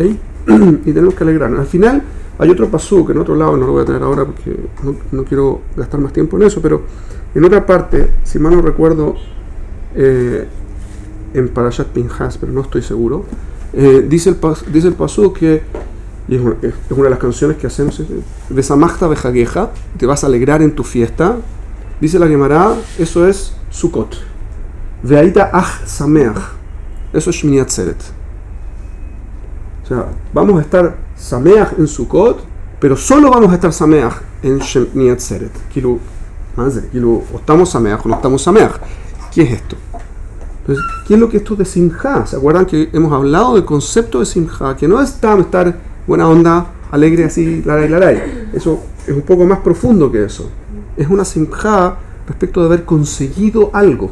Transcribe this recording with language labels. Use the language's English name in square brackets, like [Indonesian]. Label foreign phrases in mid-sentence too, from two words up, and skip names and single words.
[Spanish] Y tenemos que alegrarnos. Al final hay otro pasuk en otro lado, no lo voy a tener ahora porque no quiero gastar más tiempo en eso, pero en otra parte, si mal no recuerdo, en Parashat Pinhas, pero no estoy seguro, dice el pasuk que, y es una de las canciones que hacemos, [Hebrew] ושמחת בחגך, [Spanish] te vas a alegrar en tu fiesta, dice la Gemara, eso es Sukkot. [Hebrew] והיית אך שמח, [Spanish] eso es Shmini Atzeret. O sea, vamos a estar sameach en Sukkot, pero solo vamos a estar sameach en Shmini Atzeret. Kilu, o estamos sameach o no estamos sameach. ¿Qué es esto? Entonces, ¿qué es lo que esto de simjá? ¿Se acuerdan que hemos hablado del concepto de simjá? Que no es estar buena onda, alegre así, laray. Eso es un poco más profundo que eso. Es una simjá respecto de haber conseguido algo.